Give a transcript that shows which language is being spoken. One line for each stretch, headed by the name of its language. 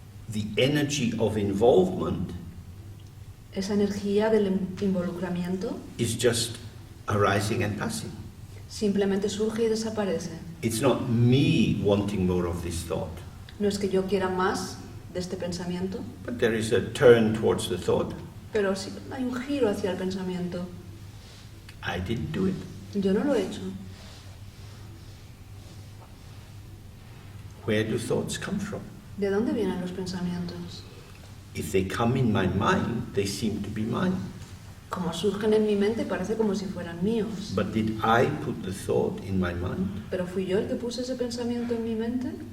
English: the energy of involvement
Spanish: esa energía del involucramiento
English: is just arising and passing.
Spanish: simplemente surge y desaparece.
English: It's not me wanting more of this thought,
Spanish: No es que yo quiera más de este pensamiento,
English: but there is a turn towards the thought.
Spanish: pero sí hay un giro hacia el pensamiento.
English: I didn't do it.
Spanish: Yo no lo he hecho.
English: Where do thoughts come from?
Spanish: ¿De dónde vienen los pensamientos?
English: If they come in my mind, they seem to be mine.
Spanish: Como surgen en mi mente parece como si fueran míos.
English: But did I put the thought in my mind?
Spanish: ¿Pero fui yo el que puse ese pensamiento en mi mente?